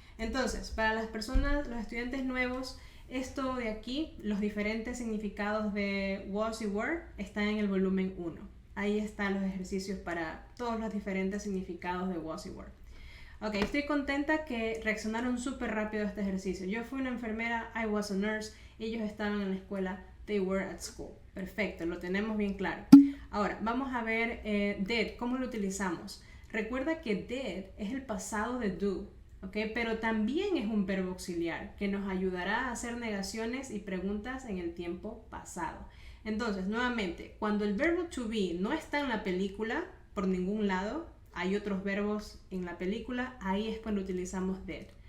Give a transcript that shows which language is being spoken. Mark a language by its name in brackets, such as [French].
[Spanish] Entonces, para las personas, los estudiantes nuevos, esto de aquí, los diferentes significados de was y were, están en el volumen 1. Ahí están los ejercicios para todos los diferentes significados de was y were. Ok, estoy contenta que reaccionaron súper rápido a este ejercicio. Yo fui una enfermera, [English] I was a nurse, [Spanish] ellos estaban en la escuela, [English] they were at school. [Spanish] Perfecto, lo tenemos bien claro. Ahora, vamos a ver did, ¿cómo lo utilizamos? Recuerda que did es el pasado de do, ¿ok? Pero también es un verbo auxiliar que nos ayudará a hacer negaciones y preguntas en el tiempo pasado. Entonces, nuevamente, cuando el verbo to be no está en la película por ningún lado, hay otros verbos en la película, ahí es cuando utilizamos did.